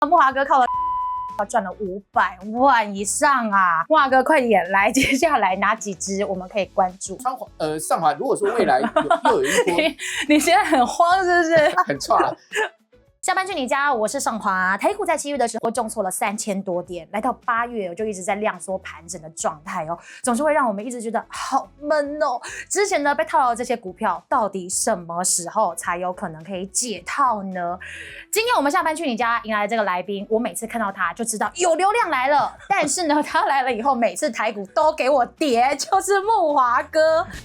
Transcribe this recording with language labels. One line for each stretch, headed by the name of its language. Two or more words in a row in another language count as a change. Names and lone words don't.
Chinese: 慕驊哥靠了賺了500萬以上啊！慕驊哥快點來，接下來哪幾支我們可以關注？上華，如果說未來又有一波，你現在很慌是不是？很差。下班去你家，我是上華。台股在7月的時候重挫了3000多點，来到8月就一直在量縮盘整的狀態哦，總是會讓我們一直覺得好悶哦。之前呢被套牢的這些股票，到底什麼時候才有可能可以解套呢？今天我們下班去你家迎來這個來賓，我每次看到他就知道有流量來了，但是呢他來了以後，每次台股都給我跌，就是慕驊哥。